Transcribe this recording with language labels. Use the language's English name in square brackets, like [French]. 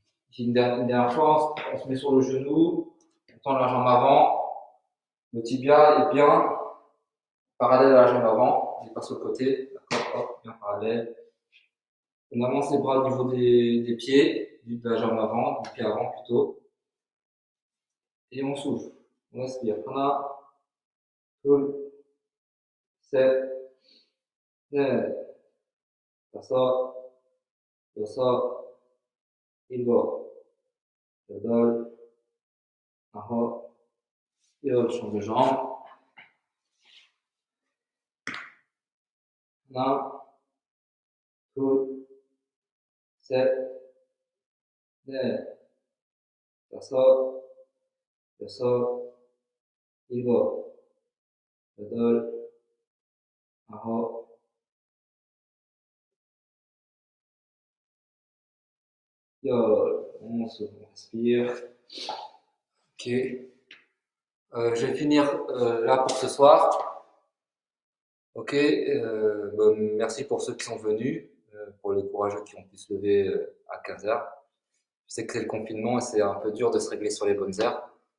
[French] Ici, une dernière fois, on se met sur le genou, on tend la jambe avant. Le tibia est bien parallèle à la jambe avant, il n'est pas sur le côté. D'accord, hop, bien parallèle. On avance les bras au niveau des pieds, de la jambe avant, du pied avant plutôt. Et on souffle. On respire. [Korean] Hana, tul, set, 넷, 다섯, 여섯, 일곱, 여덟, 아홉, 열. [French] Change de jambe. [Korean] 하나, 둘, 셋, 넷, 다섯, 여섯, 일곱, 여덟, 아홉, 열. [French] On respire. Ok. Je vais finir là pour ce soir. Ok. Merci pour ceux qui sont venus, pour les courageux qui ont pu se lever à 15h. Je sais que c'est le confinement et c'est un peu dur de se régler sur les bonnes heures.